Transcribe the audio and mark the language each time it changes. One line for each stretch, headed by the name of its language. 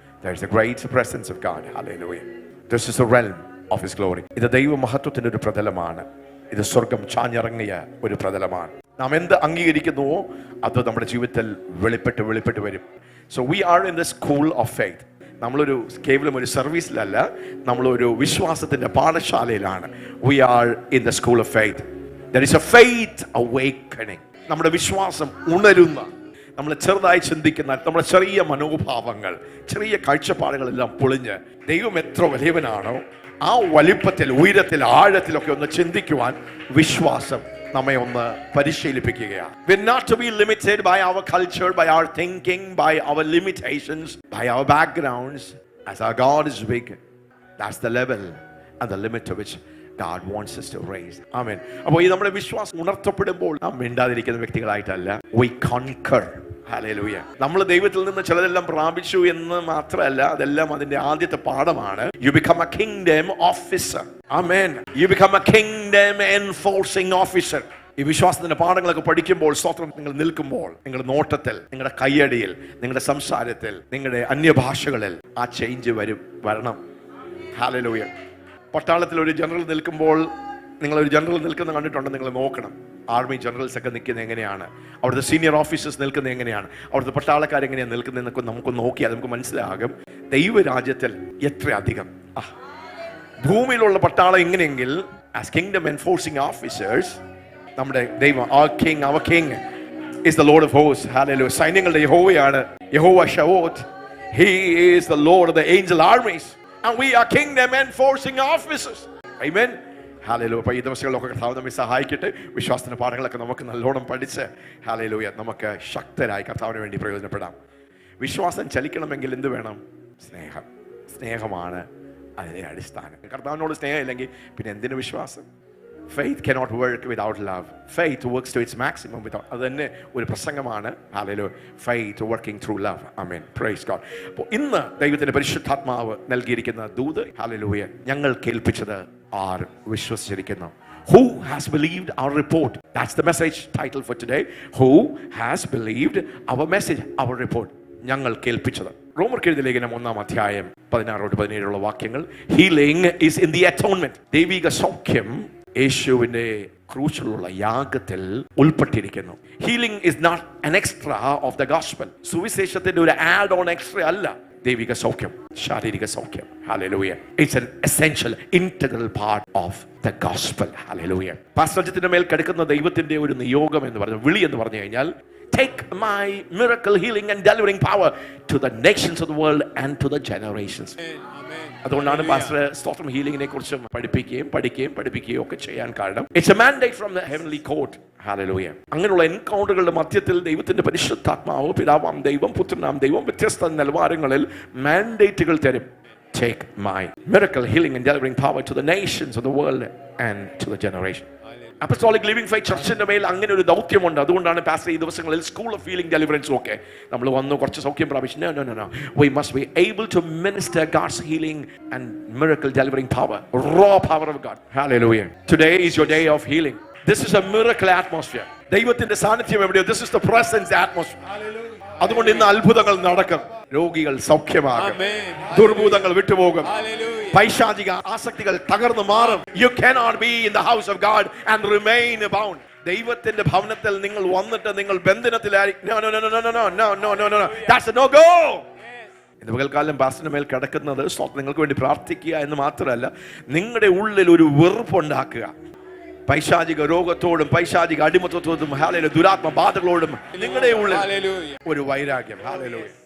English: There is a great presence of God. Hallelujah. This is the realm of His glory.
Malayalam: ഇത് ദൈവമഹത്വത്തിന്റെ ഒരു പ്രതലമാണ്. ഇത് സ്വർഗം ചാഞ്ഞിറങ്ങിയ ഒരു പ്രതലമാണ്. നാം എന്ത് അംഗീകരിക്കുന്നുവോ അത് നമ്മുടെ ജീവിതത്തിൽ വെളിപ്പെട്ട് വരും.
English: So we are in the school of faith.
Malayalam: നമ്മളൊരു കേവലം ഒരു സർവീസിലല്ല, നമ്മളൊരു വിശ്വാസത്തിന്റെ പാഠശാലയിലാണ്.
English: We are in the school of faith. There is a faith awakening.
Malayalam: നമ്മുടെ വിശ്വാസം ഉണരുന്ന, നമ്മൾ ചെറുതായി ചിന്തിക്കുന്ന നമ്മുടെ ചെറിയ മനോഭാവങ്ങൾ, ചെറിയ കാഴ്ചപ്പാടുകളെല്ലാം പൊളിഞ്ഞ് ദൈവം എത്ര വലിയവനാണോ ആ വലിപ്പത്തിൽ, ഉയരത്തിൽ, ആഴത്തിലൊക്കെ ഒന്ന് ചിന്തിക്കുവാൻ വിശ്വാസം നമ്മെ ഒന്ന് പരിശീലിപ്പിക്കുകയാണ്.
English: We're not to be limited by our culture, by our thinking, by our limitations, by our backgrounds. As our God is big, that's the level and the limit to which God wants us to raise. Amen.
Malayalam: അപ്പോൾ ഈ നമ്മുടെ വിശ്വാസം ഉണർത്തപ്പെടുമ്പോൾ നാം മിണ്ടാതിരിക്കുന്ന വ്യക്തികളായിട്ടല്ല.
English: We conquer. Hallelujah.
Malayalam: നമ്മൾ ദൈവത്തിൽ നിന്ന് ചിലതെല്ലാം പ്രാപിച്ചു എന്ന് മാത്രമല്ല, അതെല്ലാം അതിന്റെ ആദ്യത്തെ പാഠമാണ്.
English: You become a kingdom officer. Amen. You become a kingdom enforcing officer.
Malayalam: ഈ വിശ്വാസത്തിന്റെ പാഠങ്ങളൊക്കെ പഠിക്കുമ്പോൾ, സ്തോത്രം, നിങ്ങൾ നിൽക്കുമ്പോൾ, നിങ്ങളുടെ നോട്ടത്തിൽ, നിങ്ങളുടെ കയ്യടിയിൽ, നിങ്ങളുടെ സംസാരത്തിൽ, നിങ്ങളുടെ അന്യഭാഷകളിൽ ആ ചേഞ്ച് വരണം. Hallelujah. പട്ടാളത്തിൽ ഒരു ജനറൽ നിൽക്കുമ്പോൾ, നിങ്ങളൊരു ജനറൽ നിൽക്കുന്ന കണ്ടിട്ടുണ്ട്, നിങ്ങൾ നോക്കണം. ആർമി ജനറൽസ് ഒക്കെ നിൽക്കുന്നത് എങ്ങനെയാണ്, അവിടുത്തെ സീനിയർ ഓഫീസേഴ്സ് നിൽക്കുന്നത് എങ്ങനെയാണ്, അവിടുത്തെ പട്ടാളക്കാർ എങ്ങനെയാണ് നിൽക്കുന്നതെന്നൊക്കെ നമുക്ക് നോക്കിയാൽ നമുക്ക് മനസ്സിലാകും ദൈവരാജ്യത്തിൽ എത്രയധികം. ഭൂമിയിലുള്ള പട്ടാളം എങ്ങനെയെങ്കിൽ
English: as kingdom enforcing officers
Malayalam: നമ്മുടെ ദൈവം,
English: our king is the Lord of hosts.
Malayalam: Hallelujah. സൈന്യങ്ങളുടെ യഹോവയാണ്, യഹോവ ശവോത്ത്.
English: He is the Lord of the angel armies. And we are kingdom enforcing officers. Amen. Hallelujah.
Malayalam: അപ്പോൾ ഈ ദിവസങ്ങളിലൊക്കെ കർത്താവ് നമ്മെ സഹായിക്കട്ടെ. വിശ്വാസത്തിന്റെ പാഠങ്ങളൊക്കെ നമുക്ക് നല്ലോണം പഠിച്ച് ഹല്ലേലൂയ നമുക്ക് ശക്തരായി കർത്താവിന് വേണ്ടി പ്രയോജനപ്പെടാം. വിശ്വാസം ചലിക്കണമെങ്കിൽ എന്ത് വേണം? സ്നേഹമാണ് അതിന്റെ അടിസ്ഥാനം. കർത്താവിനോട് സ്നേഹം ഇല്ലെങ്കിൽ പിന്നെ എന്തിനു വിശ്വാസം?
English: Faith cannot work without love. Faith works to its maximum without.
Malayalam: അത് തന്നെ ഒരു പ്രസംഗമാണ്. Hallelujah.
English: Faith working through love. Amen. Praise God.
Malayalam: അപ്പോൾ ഇന്ന് ദൈവത്തിന്റെ പരിശുദ്ധാത്മാവ് നൽകിയിരിക്കുന്ന ദൂത്, Hallelujah, ഞങ്ങൾ കേൾപ്പിച്ചത് R വിശ്വസിച്ചിരിക്കുന്നു?
English: Who has believed our report? That's the message title for today. Who has believed our message, our report?
Malayalam: ഞങ്ങൾ കേൾപ്പിച്ചത്. റോമർക്ക് എഴുതിയ ലേഖനം 1-ാം അധ്യായം 16-17 വാക്യങ്ങൾ.
English: Healing is in the atonement.
Malayalam: ദൈവിക സൗഖ്യം യേശുവിന്റെ ക്രൂശിലുള്ള യാഗത്തിൽ ഉൾപ്പെട്ടിരിക്കുന്നു.
English: Healing is not an extra of the gospel.
Malayalam: സുവിശേഷത്തിന്റെ ഒരു ആഡ് ഓൺ എക്സ്ട്രാ അല്ല ദൈവിക സൗഖ്യം, ശാരീരിക സൗഖ്യം.
English: Hallelujah. It's an essential, integral part of the gospel. Hallelujah.
Malayalam: പാസ്റ്റർജിത്തിന്റെ മേൽ കിടക്കുന്ന ദൈവത്തിന്റെ ഒരു നിയോഗം എന്ന് പറഞ്ഞു, വിളി എന്ന് പറഞ്ഞു കഴിഞ്ഞാൽ,
English: take my miracle healing and delivering power to the nations of the world and to the generations.
Malayalam: അതുകൊണ്ടാണ് പാസ്റ്റർ സ്തോത്രം ഹീലിംഗിനെ കുറിച്ച് പഠിപ്പിക്കുകയും ഒക്കെ ചെയ്യാൻ കാരണം.
English: It's a mandate from the heavenly court.
Malayalam: Hallelujah. അങ്ങനെയുള്ള എൻകൗണ്ടറുകളുടെ മധ്യത്തിൽ ദൈവത്തിന്റെ പരിശുദ്ധാത്മാവ്, പിതാവാം ദൈവം, പുത്രനാം ദൈവം വ്യത്യസ്ത നിലവാരങ്ങളിൽ മാൻഡേറ്റുകൾ തരും.
English: Take my miracle healing and delivering power to the nations of the world and to the generation.
Malayalam: Apostolic living faith ചർച്ചിന്റെ മേൽ അങ്ങനെ ഒരു ദൗത്യമുണ്ട്. അതുകൊണ്ടാണ് പാസ്റ്റർ ഈ ദിവസങ്ങളിൽ സ്കൂൾ ഓഫ് ഹീലിംഗ് ഡെലിവറൻസും ഒക്കെ നമ്മൾ വന്നു കുറച്ച് സൗഖ്യം പ്രാപിച്ചു.
English: No. We must be able to minister God's healing and miracle delivering power, raw power of God. Hallelujah. Today is your day of healing. This is a miracle atmosphere.
Malayalam: ദൈവത്തിന്റെ സാന്നിധ്യം എവിടെയോ,
English: this is the presence atmosphere.
Malayalam: അതുകൊണ്ട് ഇന്ന് അത്ഭുതങ്ങൾ നടക്കും. രോഗികൾ സൗഖ്യമാകും, ദുർഭൂതങ്ങൾ വിട്ടുപോകും, പൈശാചിക ആസക്തികൾ തകർന്നു മാറും.
English: You cannot be in the house of God and remain bound.
Malayalam: ദൈവത്തിന്റെ ഭവനത്തിൽ നിങ്ങൾ വന്നിട്ട് നിങ്ങൾ ബന്ധനത്തിലായിരിക്കും.
English: No. That's a no go.
Malayalam: ഇന്ന് പകൽക്കാലം പാസ്റ്ററിന്റെ മേൽ കിടക്കുന്നത് നിങ്ങൾക്ക് വേണ്ടി പ്രാർത്ഥിക്കുക എന്ന് മാത്രമല്ല, നിങ്ങളുടെ ഉള്ളിൽ ഒരു വെറുപ്പുണ്ടാക്കുക. പൈശാചിക രോഗത്തോടും പൈശാചിക അടിമത്തത്തോടും, ഹല്ലേലൂയ, ദുരാത്മ ബാധകളോടും നിങ്ങളുടെ ഉള്ളിൽ ഒരു വൈരാഗ്യം. ഹല്ലേലൂയ.